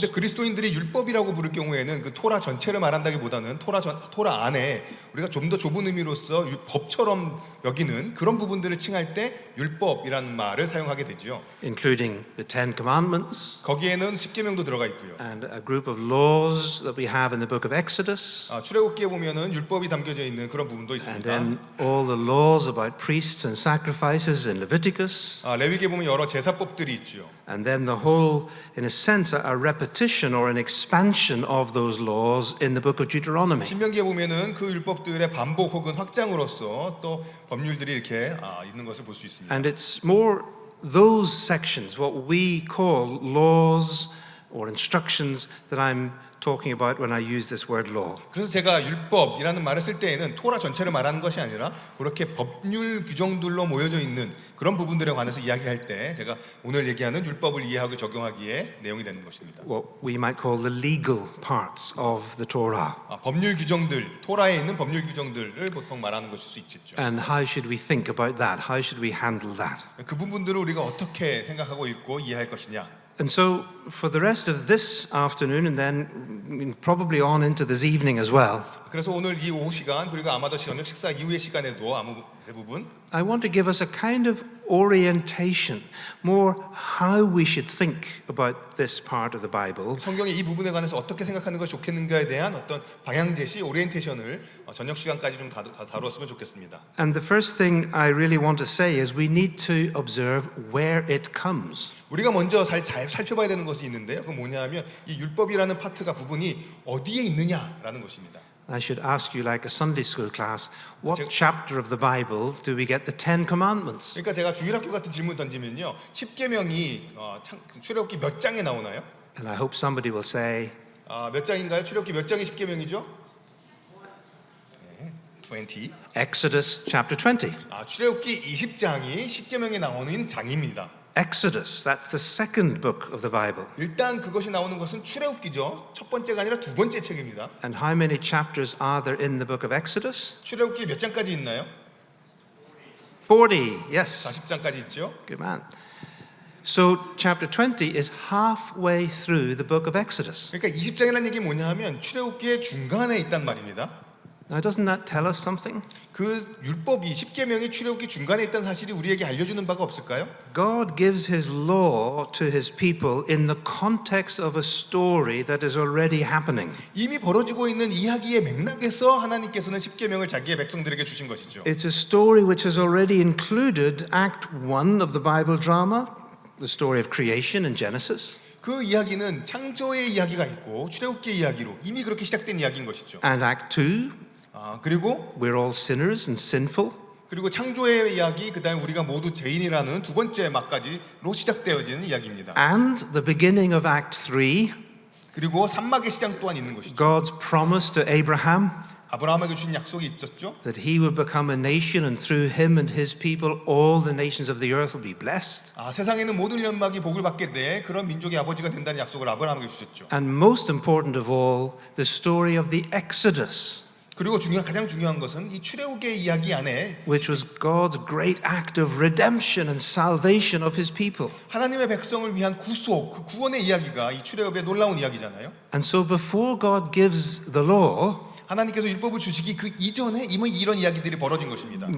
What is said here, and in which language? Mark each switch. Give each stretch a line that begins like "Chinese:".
Korean: 근데 그리스도인들이 율법이라고 부를 경우에는 그 토라 전체를 말한다기보다는 토라 안에 우리가 좀 더 좁은 의미로서 법처럼 여기는 그런 부분들을 칭할 때 율법이라는 말을 사용하게 되죠.
English: Including the 10 Commandments.
Korean: 거기에는 10계명도 들어가 있고요.
English: And a group of laws that we have in the book of Exodus.
Korean: 출애굽기에 보면은 율법이 담겨져 있는 그런 부분도 있습니다.
English: And then all the laws about priests and sacrifices in Leviticus.
Korean: 레위기에 보면 여러 제사법들이 있죠.
English: And then the whole, in a sense, a repetition or an expansion of those laws in the book of Deuteronomy.
Korean: 신명기에 보면은 그 율법들의 반복 혹은 확장으로서 또 법률들이 이렇게 있는 것을 볼 수 있습니다.
English: And it's more those sections, what we call laws or instructions, that I'm talking about when I use this word law.
Korean: 그래서 제가 율법이라는 말을 쓸 때에는 토라 전체를 말하는 것이 아니라 그렇게 법률 규정들로 모여져 있는 그런 부분들에 관해서 이야기할 때 제가 오늘 얘기하는 율법을 이해하고 적용하기에 내용이 되는 것입니다.
English: What we might call the legal parts of the Torah.
Korean: 법률 규정들, 토라에 있는 법률 규정들을 보통 말하는 것일 수 있겠죠.
English: And how should we think about that? How should we handle that?
Korean: 그 부분들을 우리가 어떻게 생각하고 읽고 이해할 것이냐.
English: And so for the rest of this afternoon and then probably on into this evening as well,
Korean: 그래서 오늘 이 오후 시간 그리고 아마도 저녁 식사 이후의 시간에도 대부분
English: I want to give us a kind of orientation, more how we should think about this part of the Bible.
Korean: 성경의 이 부분에 관해서 어떻게 생각하는 것이 좋겠는가에 대한 어떤 방향 제시, 오리엔테이션을 저녁 시간까지 좀 다루었으면 좋겠습니다.
English: And the first thing I really want to say is we need to observe where it comes.
Korean: 우리가 먼저 잘 살펴봐야 되는 것이 있는데요. 그건 뭐냐면 이 율법이라는 파트가 부분이 어디에 있느냐라는 것입니다.
English: I should ask you like a Sunday school class, what chapter of the Bible do we get the Ten Commandments?
Korean: 그러니까 제가 주일학교 같은 질문 던지면요. 10계명이 출애굽기 몇 장에 나오나요? And I hope somebody will say, 몇 장인가요? 출애굽기 몇 장이 10계명이죠? 20.
English: Exodus chapter 20.
Korean: 출애굽기 20장이 10계명에 나오는 장입니다.
English: Exodus, that's the second book of the Bible.
Korean: 일단 그것이 나오는 것은 출애굽기죠. 첫 번째가 아니라 두 번째 책입니다.
English: And how many chapters are there in the book of Exodus?
Korean: 출애굽기 몇 장까지 있나요?
English: 40, yes.
Korean: 40장까지 있죠.
English: Good man. So chapter 20 is halfway through the book of Exodus.
Korean: 그러니까 20장이라는 얘기 뭐냐 하면 출애굽기의 중간에 있단 말입니다.
English: Now doesn't that tell us something?
Korean: 그 율법이 10계명이 출애굽기 중간에 있다는 사실이 우리에게 알려주는 바가 없을까요?
English: God gives his law to his people in the context of a story that is already happening.
Korean: 이미 벌어지고 있는 이야기의 맥락에서 하나님께서는 10계명을 자기의 백성들에게 주신 것이죠.
English: It's a story which has already included Act 1 of the Bible drama, the story of creation in Genesis.
Korean: 그 이야기는 창조의 이야기가 있고 출애굽기의 이야기로 이미 그렇게 시작된 이야기인 것이죠.
English: And Act 2,
Korean: 그리고
English: we're all sinners and sinful.
Korean: 그리고 창조의 이야기, 그다음에 우리가 모두 죄인이라는 두 번째 막까지로 시작되어지는 이야기입니다.
English: And the beginning of Act 3,
Korean: 그리고 산막의 시장 또한 있는 것이죠.
English: God's promise to Abraham
Korean: 아브라함에게 주신 약속이 있었죠.
English: that he would become a nation and through him and his people all the nations of the earth will be blessed.
Korean: 세상에는 모든 연막이 복을 받게 돼 그런 민족의 아버지가 된다는 약속을 아브라함에게 주셨죠.
English: And most important of all, the story of the Exodus,
Korean: 그리고 가장 중요한 것은 이 출애굽기의 이야기 안에
English: which was God's great act of redemption and salvation of his people.
Korean: 하나님의 백성을 위한 구속, 그 구원의 이야기가 이 출애굽의 놀라운 이야기잖아요.
English: And so before God gives the law,
Korean: 하나님께서 율법을 주시기 그 이전에 이미 이런 이야기들이 벌어진 것입니다.